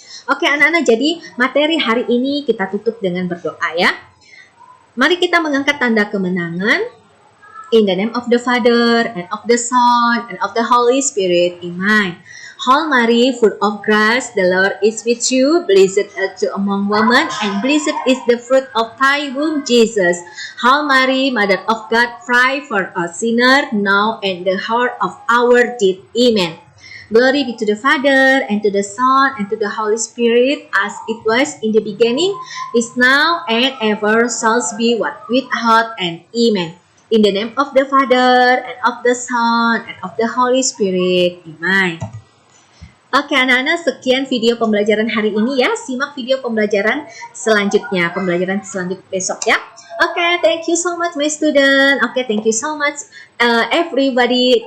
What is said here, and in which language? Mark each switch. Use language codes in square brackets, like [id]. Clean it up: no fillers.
[id] Oke anak-anak, jadi materi hari ini kita tutup dengan berdoa ya. Mari kita mengangkat tanda kemenangan. [en] In the name of the Father, and of the Son, and of the Holy Spirit. Amen. Hail Mary, full of grace, the Lord is with you. Blessed art thou among women, and blessed is the fruit of thy womb, Jesus. Hail Mary, Mother of God, pray for us sinners, now and the hour of our death. Amen. Glory be to the Father, and to the Son, and to the Holy Spirit, as it was in the beginning, is now, and ever shall be, what without end. Amen. In the name of the Father, and of the Son, and of the Holy Spirit. Amen. [id] Oke anak-anak, sekian video pembelajaran hari ini ya. Simak video pembelajaran selanjutnya, pembelajaran selanjutnya besok ya. [en] Oke, thank you so much my student. Oke, thank you so much everybody.